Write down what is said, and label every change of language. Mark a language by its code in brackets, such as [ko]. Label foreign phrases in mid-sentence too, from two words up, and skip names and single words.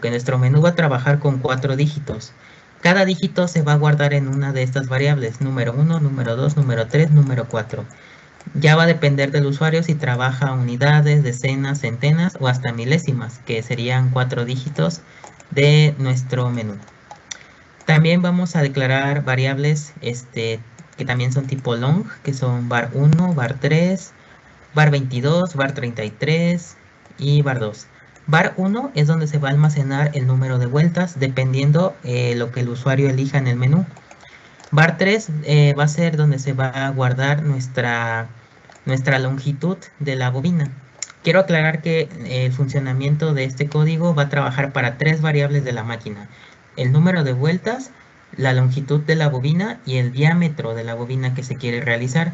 [es] Que nuestro menú va a trabajar con 4 dígitos. Cada dígito se va a guardar en una de estas variables, número 1, número 2, número 3, número 4. Ya va a depender del usuario si trabaja unidades, decenas, centenas o hasta milésimas, que serían 4 dígitos de nuestro menú. También vamos a declarar variables que también son tipo long, que son var1, var3, var22, var33 y var2. var1 es donde se va a almacenar el número de vueltas dependiendo lo que el usuario elija en el menú. var3 va a ser donde se va a guardar nuestra longitud de la bobina. Quiero aclarar que el funcionamiento de este código va a trabajar para 3 variables de la máquina: el número de vueltas, la longitud de la bobina y el diámetro de la bobina que se quiere realizar.